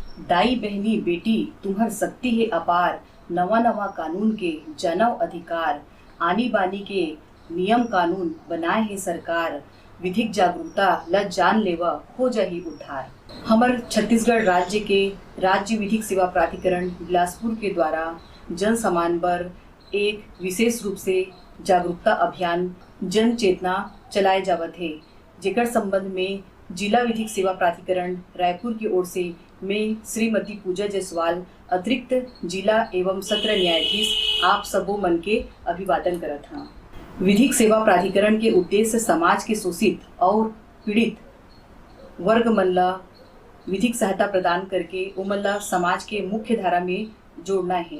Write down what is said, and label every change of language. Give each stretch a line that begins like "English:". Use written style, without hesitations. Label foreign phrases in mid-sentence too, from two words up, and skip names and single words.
Chhattisgarhi: दाई बहनी बेटी तुम्हर शक्ति है अपार, नवा नवा कानून के जनव अधिकार, आनी बानी के नियम कानून बनाए है सरकार, विधिक जागरूकता ल जान लेवा हो जाही उद्धार। हमार छत्तीसगढ़ राज्य के राज्य विधिक सेवा प्राधिकरण बिलासपुर के द्वारा जन समान पर एक विशेष रूप से जागरूकता अभियान जन चेतना चलाए जावत है, जेकर संबंध में जिला विधिक सेवा प्राधिकरण रायपुर की ओर से मैं श्रीमती पूजा जायसवाल अतिरिक्त जिला एवं सत्र न्यायाधीश आप सबो मन के अभिवादन करत हाँ। विधिक सेवा प्राधिकरण के उद्देश्य समाज के शोषित और पीड़ित वर्ग मन ला विधिक सहायता प्रदान करके उमन ला समाज के मुख्य धारा में जोड़ना है।